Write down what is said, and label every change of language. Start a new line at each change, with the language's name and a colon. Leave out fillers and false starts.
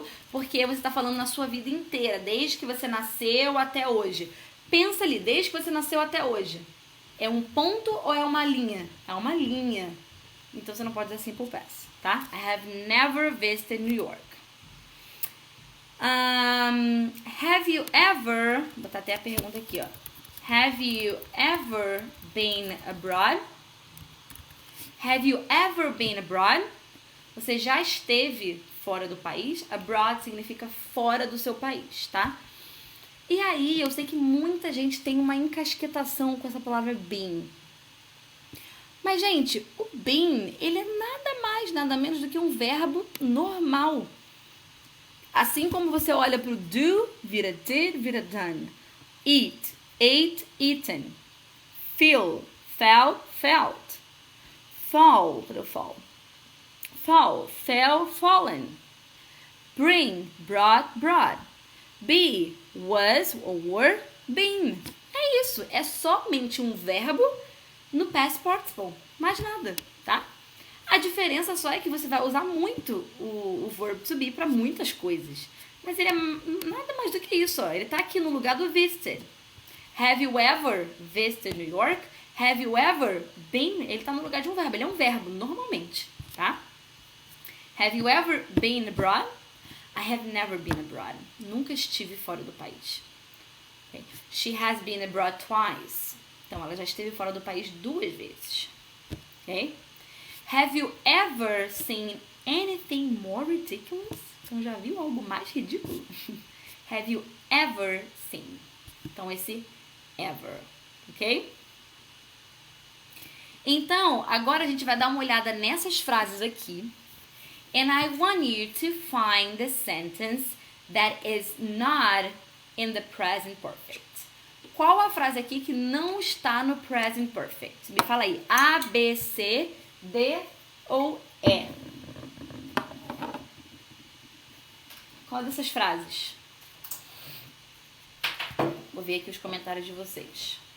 Portuguese: Porque você está falando na sua vida inteira, desde que você nasceu até hoje. Pensa ali, desde que você nasceu até hoje. É um ponto ou é uma linha? É uma linha. Então você não pode dizer simple past, tá?
English: I have never visited New York. Have you ever...
Portuguese: Vou botar até a pergunta aqui, ó.
English: Have you ever been abroad? Have you ever been abroad?
Portuguese: Você já esteve fora do país? Abroad significa fora do seu país, tá? E aí, eu sei que muita gente tem uma encasquetação com essa palavra been. Mas, gente, o been, ele é nada mais, nada menos do que um verbo normal. Assim como você olha para o do, vira did, vira done.
English: Eat, ate, eaten. Feel, felt, felt. Fall,
Portuguese: cadê o
English: fall? Fall, fell, fallen. Bring, brought, brought. Be, was or were, been.
Portuguese: É isso, é somente um verbo no past participle, mais nada, tá? A diferença só é que você vai usar muito o verb to be para muitas coisas. Mas ele é nada mais do que isso, ó. Ele tá aqui no lugar do visited.
English: Have you ever visited New York? Have you ever been?
Portuguese: Ele tá no lugar de um verbo, ele é um verbo, normalmente, tá?
English: Have you ever been abroad? I have never been abroad.
Portuguese: Nunca estive fora do país.
English: Okay. She has been abroad twice.
Portuguese: Então, ela já esteve fora do país 2 vezes. Ok?
English: Have you ever seen anything more ridiculous?
Portuguese: Então, já viu algo mais ridículo?
English: Have you ever seen?
Portuguese: Então, esse ever. Ok? Então, agora a gente vai dar uma olhada nessas frases aqui.
English: And I want you to find the sentence that is not in the present perfect.
Portuguese: Qual a frase aqui que não está no present perfect? Me fala aí. A, B, C, D ou E? Qual dessas frases? Vou ver aqui os comentários de vocês.